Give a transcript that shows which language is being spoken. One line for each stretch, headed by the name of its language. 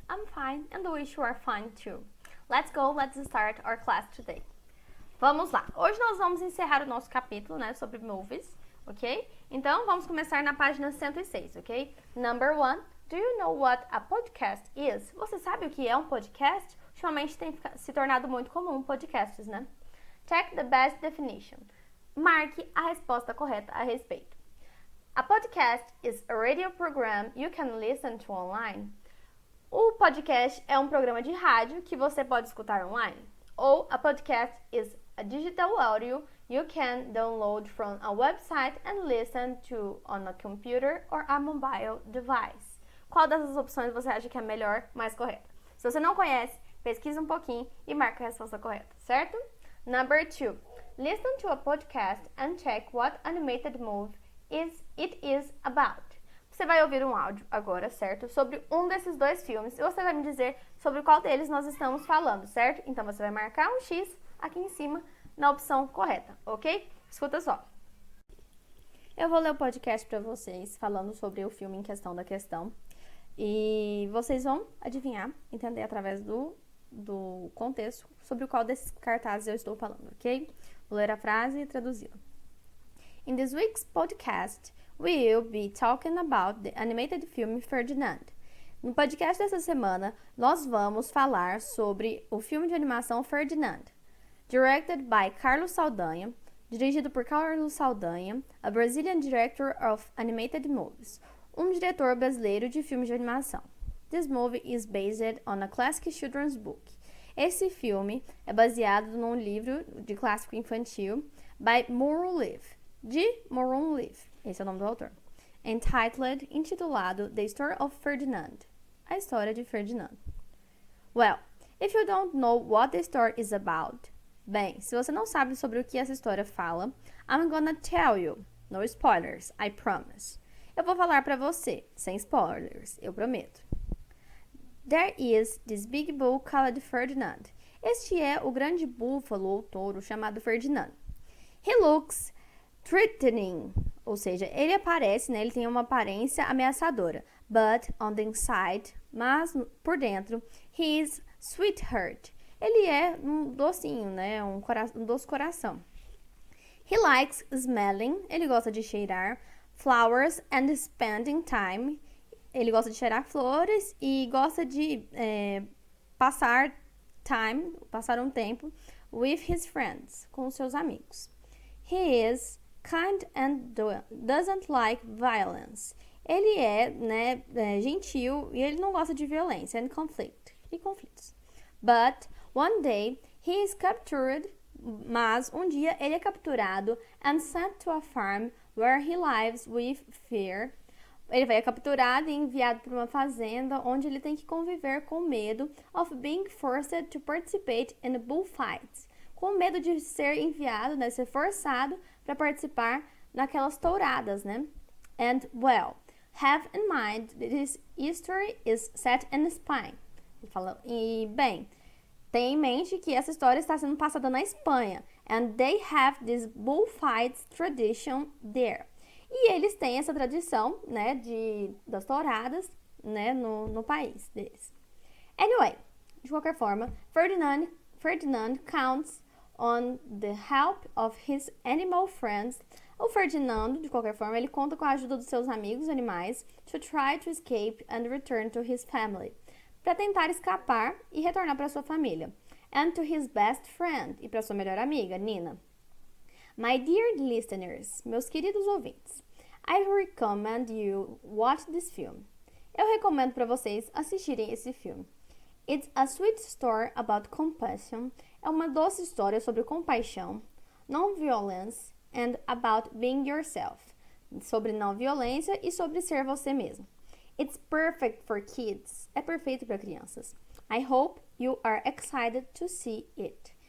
English: I'm fine, and wish you are fine too. Let's start our class today.
Portuguese: Vamos lá. Hoje nós vamos encerrar o nosso capítulo, sobre movies, ok? Então, vamos começar na página 106, ok?
English: Number 1. Do you know what a podcast is?
Portuguese: Você sabe o que é um podcast? Ultimamente tem se tornado muito comum podcasts, né?
English: Check the best definition.
Portuguese: Marque a resposta correta a respeito.
English: A podcast is a radio program you can listen to online.
Portuguese: O podcast é um programa de rádio que você pode escutar online.
English: Ou a podcast is a digital audio you can download from a website and listen to on a computer or a mobile device.
Portuguese: Qual dessas opções você acha que é melhor, mais correta? Se você não conhece, pesquisa um pouquinho e marca a resposta correta, certo?
English: Number 2. Listen to a podcast and check what animated movie it is about.
Portuguese: Você vai ouvir um áudio agora, certo? Sobre um desses dois filmes e você vai me dizer sobre qual deles nós estamos falando, certo? Então você vai marcar um X aqui em cima na opção correta, ok? Escuta só. Eu vou ler o podcast para vocês falando sobre o filme em questão da questão e vocês vão adivinhar, entender através do contexto sobre o qual desses cartazes eu estou falando, ok? Vou ler a frase e traduzi-la.
English: In this week's podcast, we will be talking about the animated film Ferdinand.
Portuguese: No podcast dessa semana, nós vamos falar sobre o filme de animação Ferdinand.
English: Directed by
Portuguese: Carlos Saldanha, dirigido por Carlos Saldanha,
English: a Brazilian director of animated movies,
Portuguese: um diretor brasileiro de filmes de animação.
English: This movie is based on a classic children's book.
Portuguese: Esse filme é baseado num livro de clássico infantil by Murray Leaf, de Murray Leaf, esse é o nome do autor, intitulado The Story of Ferdinand, a história de Ferdinand.
English: Well, if you don't know what the story is about,
Portuguese: bem, se você não sabe sobre o que essa história fala,
English: I'm gonna tell you, no spoilers, I promise.
Portuguese: Eu vou falar pra você, sem spoilers, eu prometo.
English: There is this big bull called Ferdinand.
Portuguese: Este é o grande búfalo ou touro chamado Ferdinand.
English: He looks threatening,
Portuguese: ou seja, ele aparece, ele tem uma aparência ameaçadora.
English: But on the inside,
Portuguese: mas por dentro,
English: he is sweetheart.
Portuguese: Ele é um docinho, um doce coração.
English: He likes smelling,
Portuguese: ele gosta de cheirar
English: flowers and spending time.
Portuguese: Ele gosta de cheirar flores e gosta de passar um tempo
English: with his friends,
Portuguese: com seus amigos.
English: He is kind and doesn't like violence.
Portuguese: Ele é gentil e ele não gosta de violência e conflitos.
English: But one day he is captured,
Portuguese: mas um dia ele é capturado
English: and sent to a farm where he lives with fear.
Portuguese: Ele vai capturado e enviado para uma fazenda onde ele tem que conviver com medo
English: of being forced to participate in bullfights.
Portuguese: Com medo de ser enviado, ser forçado para participar naquelas touradas,
English: And, well, have in mind that this history is set in Spain.
Portuguese: Ele fala, e, bem, tenha em mente que essa história está sendo passada na Espanha.
English: And they have this bullfights tradition there.
Portuguese: E eles têm essa tradição, das touradas, no país deles.
English: Anyway,
Portuguese: de qualquer forma,
English: Ferdinand counts on the help of his animal friends.
Portuguese: O Ferdinando, de qualquer forma, ele conta com a ajuda dos seus amigos animais
English: to try to escape and return to his family,
Portuguese: para tentar escapar e retornar para sua família.
English: And to his best friend,
Portuguese: e para sua melhor amiga,
English: Nina. My dear listeners,
Portuguese: meus queridos ouvintes,
English: I recommend you watch this film.
Portuguese: Eu recomendo para vocês assistirem esse filme.
English: It's a sweet story about compassion.
Portuguese: É uma doce história sobre compaixão,
English: non-violence and about being yourself.
Portuguese: Sobre não violência e sobre ser você mesmo.
English: It's perfect for kids.
Portuguese: É perfeito para crianças.
English: I hope you are excited to see it.